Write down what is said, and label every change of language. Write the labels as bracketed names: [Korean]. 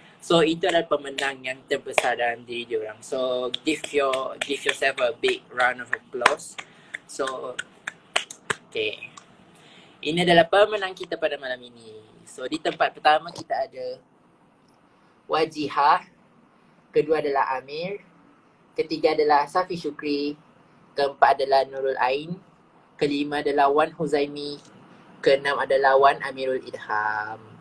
[Malay] So itu adalah pemenang yang terbesar dalam diri diorang. [English] So give yourself a big round of applause. [Malay] So okay, ini adalah pemenang kita pada malam ini. So di tempat pertama kita ada Wajihah, kedua adalah Amir, ketiga adalah Safi Syukri, keempat adalah Nurul Ain, kelima adalah Wan Huzaimi, keenam adalah Wan Amirul Idham.